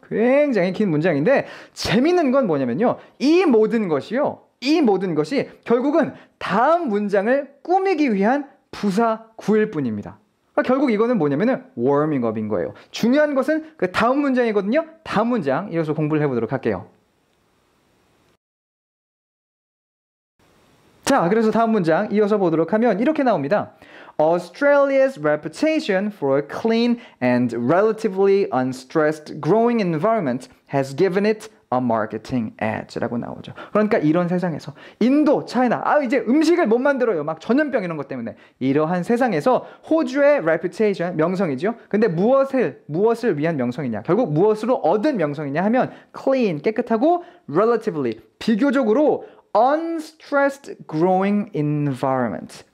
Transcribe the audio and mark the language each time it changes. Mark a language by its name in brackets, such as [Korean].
[Korean] 굉장히 긴 문장인데 재밌는 건 뭐냐면요. 이 모든 것이 결국은 다음 문장을 꾸미기 위한 부사 구일 뿐입니다. 그러니까 결국 이거는 뭐냐면은 워밍업인 거예요. 중요한 것은 그 다음 문장이거든요. 다음 문장 이어서 공부를 해보도록 할게요. 자, 그래서 다음 문장 이어서 보도록 하면 이렇게 나옵니다. [English] Australia's reputation for a clean and relatively unstressed growing environment has given it a marketing edge라고 나오죠. [Korean] 그러니까 이런 세상에서 인도, 차이나, 이제 음식을 못 만들어요. 막 전염병 이런 것 때문에. 이러한 세상에서 호주의 reputation, 명성이죠. 근데 무엇을 위한 명성이냐? 결국 무엇으로 얻은 명성이냐 하면 clean, 깨끗하고 relatively, 비교적으로 [English] unstressed growing environment.